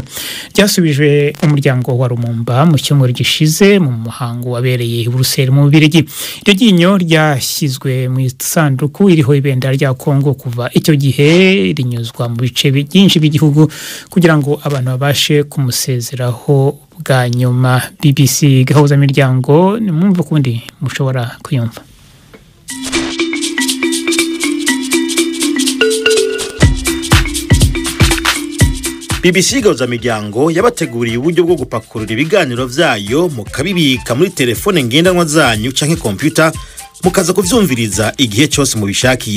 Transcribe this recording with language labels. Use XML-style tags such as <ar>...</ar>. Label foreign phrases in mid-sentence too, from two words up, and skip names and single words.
<rw>Byasubijwe umuryango wa Lumumba mu cyumweru gishize mu muhango wabereye i Brussels mu Bubiligi. Iryo ryinyo ryashyizwe mu isanduku iriho ibendera rya Kongo. Kuva icyo gihe rinyuzwa mu bice byinshi by'igihugu kugira ngo abantu babashe kumusezeraho bwa nyuma. BBC gahuza miryango nimumva kundi mushobora kuyumva.</rw> <rn>BBC gahuza miryango yabateguriye uburyo bwo gupakurura ibiganiro vyayo mukabibika muri telefone ngendanwa zanyu canke computer mukaza kuvyumviriza igihe cyose mubishakiye.</rn>